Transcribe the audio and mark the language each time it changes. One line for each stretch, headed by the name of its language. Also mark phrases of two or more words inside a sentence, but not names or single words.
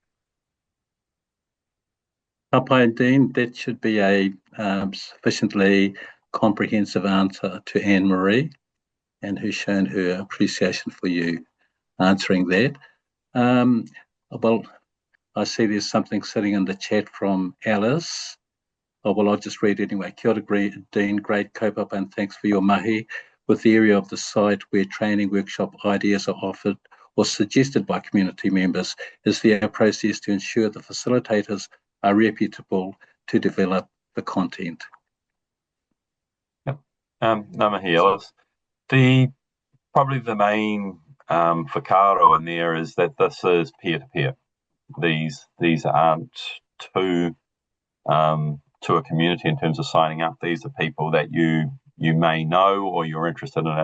English: Papai Dean, that should be a sufficiently comprehensive answer to Anne-Marie, and who's shown her appreciation for you answering that. Well, I see there's something sitting in the chat from Alice. Well, I'll just read it anyway.
Māori: Kia ora, Dean,
English: great kaupapa, and thanks for your mahi. With the area of the site where training workshop ideas are offered or suggested by community members, is there a process to ensure the facilitators are reputable to develop the content? Yep.
Māori: Ngā mihi,
English: Alice. Probably the main whakaaro in there is that this is peer-to-peer. These aren't to a community in terms of signing up. These are people that you may know or you're interested in it.